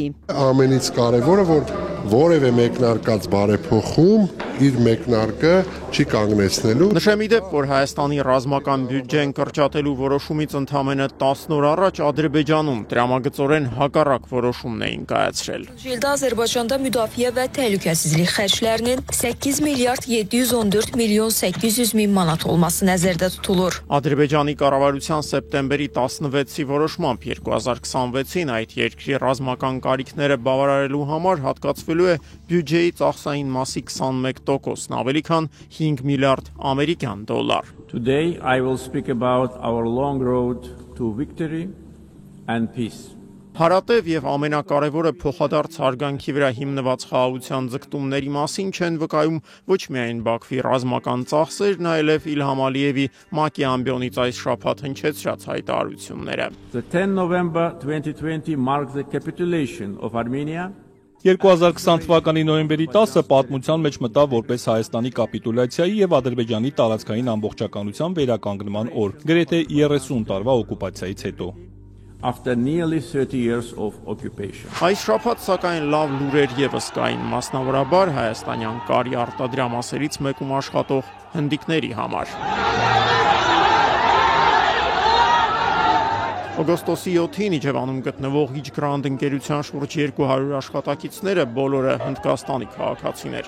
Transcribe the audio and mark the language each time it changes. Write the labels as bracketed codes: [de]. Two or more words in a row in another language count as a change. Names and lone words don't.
[hy] Ամենից կարևորը, որ որևէ մեկնարկած բարեփոխում իր մեկնարկը չի կանգնեցնելու։ Նշեմ ի դեպ, որ Հայաստանի ռազմական բյուջեն կրճատելու որոշումից ընդամենը 10 օր առաջ Ադրբեջանում տրամագծորեն հակառակ որոշումն էին կայացրել։ [az] İldə Azərbaycanda müdafiə və təhlükəsizlik xərclərinin 8 milyard 714 milyon 800 min manat olması nəzərdə tutulur. [hy] Ադրբեջանի կառավարության սեպտեմբերի 16-ի որոշմամբ 2026-ին այդ երկրի ռազմական կարիքները բավարարելու համար հատկացվելու կազմելու է բյուջեի ծախսային մասի 21%-ն, ավելի քան 5 միլիարդ ամերիկյան դոլար։ [en] Today I will speak about our long road to victory and peace. [hy] Հարատև եւ ամենակարևորը փոխադարձ հարգանքի վրա հիմնված խաղաղության ձգտումների մասին չեն վկայում ոչ միայն Բաքվի ռազմական ծախսերն, այլև Իլհամ Ալիևի ՄԱԿ-ի ամբիոնից այս շաբաթ հնչեցրած հայտարարությունները։ [en] The 10 November 2020 marks the capitulation of Armenia. [hy] 2020 թվականի նոյեմբերի 10-ը պատմության մեջ մտավ որպես Հայաստանի կապիտուլյացիայի եւ Ադրբեջանի տարածքային ամբողջականության վերականգնման օր, գրեթե 30 տարվա օկուպացիայից հետո։ [en] After nearly 30 years of occupation. [hy] Այս շաբաթ սակայն լավ լուրեր եւս կային, մասնավորաբար հայաստանյան կարի արտադրամասերից մեկում աշխատող հնդիկների համար։ Օգոստոսի 7-ին Իջևանում գտնվող Իջգրանդ ընկերության շուրջ 200 աշխատակիցները բոլորը Հնդկաստանի քաղաքացիներ